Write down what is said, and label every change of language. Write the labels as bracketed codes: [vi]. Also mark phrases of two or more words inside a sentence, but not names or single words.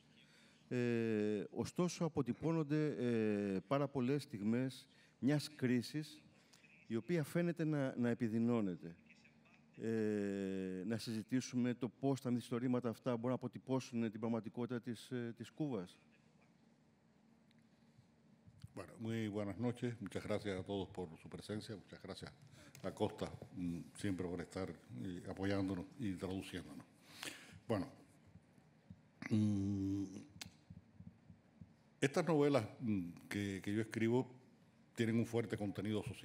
[el] Ωστόσο αποτυπώνονται πάρα πολλές στιγμές μιας κρίσης, η οποία φαίνεται να επιδεινώνεται. Να συζητήσουμε το πώς τα μυθιστορήματα αυτά μπορούν να αποτυπώσουν την πραγματικότητα της Κούβας. [es] Bueno, muy buenas noches. Muchas gracias a todos por su presencia. Muchas gracias a Costa siempre por estar apoyándonos y traduciéndonos. Bueno, estas novelas que yo escribo tienen un fuerte contenido social.